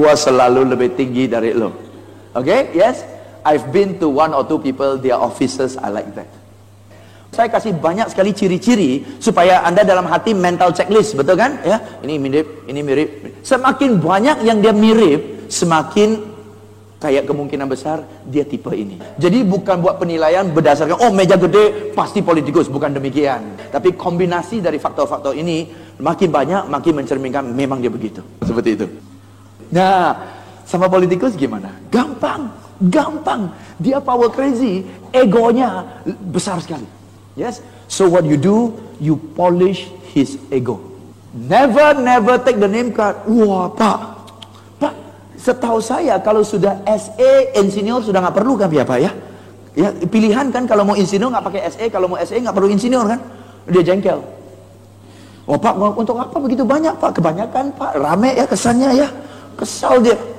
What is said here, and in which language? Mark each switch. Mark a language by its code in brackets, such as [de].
[id] Gua selalu lebih tinggi dari lo. [en] Okay, yes, I've been to 1 or 2 people, their offices are like that. [id] Saya kasih banyak sekali ciri-ciri supaya Anda dalam hati mental checklist, betul kan? Ya, ini mirip. Semakin banyak yang dia mirip, semakin kayak kemungkinan besar dia tipe ini. Jadi bukan buat penilaian berdasarkan oh meja gede pasti politikus, bukan demikian. Tapi kombinasi dari faktor-faktor ini makin banyak makin mencerminkan memang dia begitu. Seperti itu. Nah, sama politikus gimana? Gampang. Dia power crazy, egonya besar sekali. [en] Yes, so what you do, you polish his ego. Never take the name card. [id] Wah, Pak, setahu saya kalau sudah SE, insinyur sudah nggak perlu kan ya Pak ya? Ya pilihan kan, kalau mau insinyur nggak pakai SE, kalau mau SE nggak perlu insinyur kan? Dia jengkel. Oh Pak, untuk apa begitu banyak Pak? Kebanyakan Pak, rame ya kesannya ya, kesal dia.